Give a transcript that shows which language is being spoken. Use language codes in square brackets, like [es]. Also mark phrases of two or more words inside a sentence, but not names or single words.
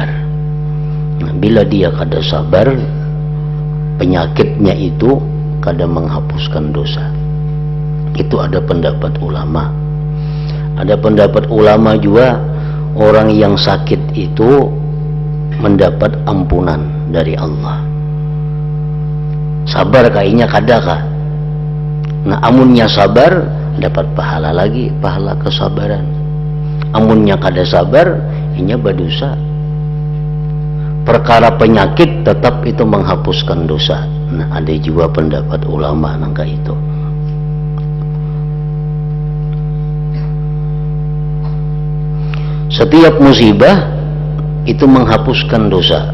[bjn] Nah, bila dia kada sabar, penyakitnya itu kada menghapuskan dosa. Itu ada pendapat ulama. Ada pendapat ulama juga, orang yang sakit itu mendapat ampunan dari Allah. Sabar kayaknya kada kah? Nah, amunnya sabar dapat pahala lagi, pahala kesabaran. Amunnya kada sabar, inya berdosa. Perkara penyakit tetap itu menghapuskan dosa. Nah, ada juga pendapat ulama nangka itu. Setiap musibah itu menghapuskan dosa.